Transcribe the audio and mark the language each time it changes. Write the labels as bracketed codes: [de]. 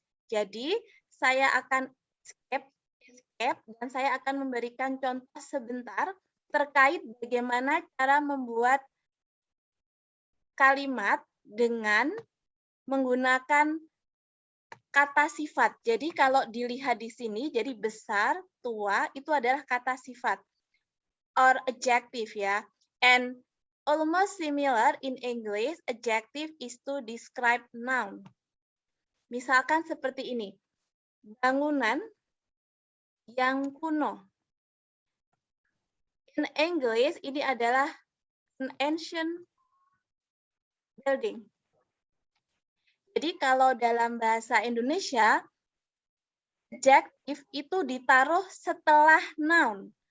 [id] Jadi, saya akan skip dan saya akan memberikan contoh sebentar terkait bagaimana cara membuat kalimat dengan menggunakan kata sifat. Jadi kalau dilihat di sini, jadi besar, tua, itu adalah kata sifat or adjective, ya. [en] And almost similar in English, adjective is to describe noun. [id] Misalkan seperti ini, bangunan yang kuno. [en] In English, [id] ini adalah [en] an ancient building. [id] Jadi kalau dalam bahasa Indonesia, adjective itu ditaruh setelah noun.